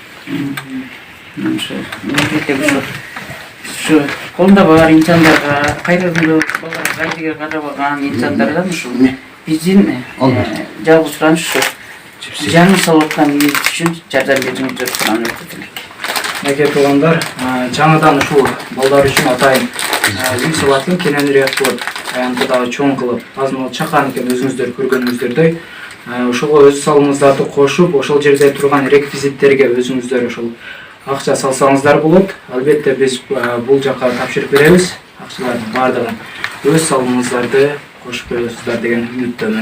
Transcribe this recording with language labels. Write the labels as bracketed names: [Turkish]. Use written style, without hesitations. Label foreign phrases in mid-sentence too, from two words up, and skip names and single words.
[Kyrgyz] Ушу колунда бар инсандарга, кайрылымдуу балдарга кайдыгер карабаган инсандардан ушул биздин жалгыз турган ушу жаңы салып аткан эл үчүн жардам бериңиздер сурап өтүлөт. Әке туғандар, жаңадан ушул балдар үчүн атайын үй салатын кененирээк кылып, аянтыдагы чоң кылып, азыр чакан экен өзүңүздөр көргөнүңүздөрдөй, ошого өз салымыңыздарды кошуп, ошол жерде турган реквизиттерге өзүңүздөр ошол акча салсаңыздар болот. Албетте биз бул жака тапшырып беребиз. Акчалардын бардыгын өз салымыңыздарды кошуп коесуздар деген үмүттөмүн.